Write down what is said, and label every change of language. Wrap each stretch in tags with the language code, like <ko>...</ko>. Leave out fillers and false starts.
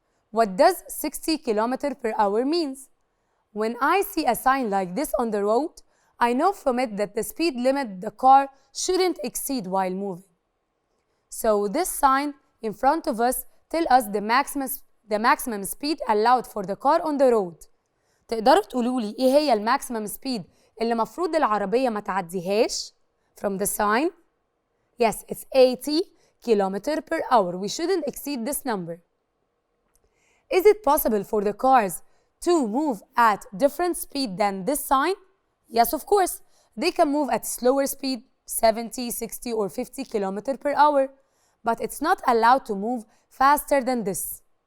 <en>What does 60 km per hour means? When I see a sign like this on the road, I know from it that the speed limit the car shouldn't exceed while moving. So this sign in front of us tells us the maximum speed allowed for the car on the road.</en> <ar>تقدروا تقولوا لي ايه هي الماكسيمم سبيد اللي مفروض العربية ما تعديهاش</ar> <en>from the sign? Yes, it's 80 km per hour. We shouldn't exceed this number. Is it possible for the cars to move at different speed than this sign? Yes, of course. They can move at slower speed, 70, 60, or 50 km per hour, but it's not allowed to move faster than this.</en>